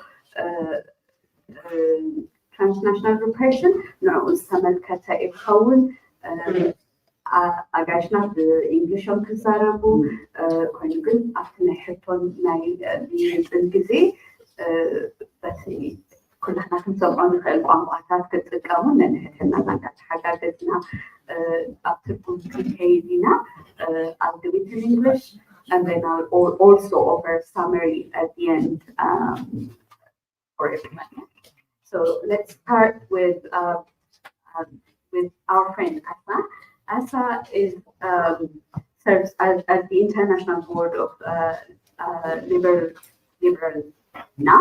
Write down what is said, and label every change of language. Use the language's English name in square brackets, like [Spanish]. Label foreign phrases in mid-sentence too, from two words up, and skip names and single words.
[English] transnational repression [Tigrinya] ንዕኡ ዝተመልከተ ይኸውን ኣጋይሽና ብእንግሊሾም ክዛረቡ ኮይኑ ግን ኣብቲ ናይ ሕቶን ናይ ልይፅን ግዜ በቲ ኩላትና ክንሰምዖ ንኽእል ቋንቋታት ክጥቀሙ ነንሕትና እናተሓጋገዝና ኣብ ትርጉም ክንከይድ ኢና [English] I'll do it in English and then I'll also offer a summary at the end for everyone. So let's start with our friend Asa. Asa is serves as the International Board of Liberal now.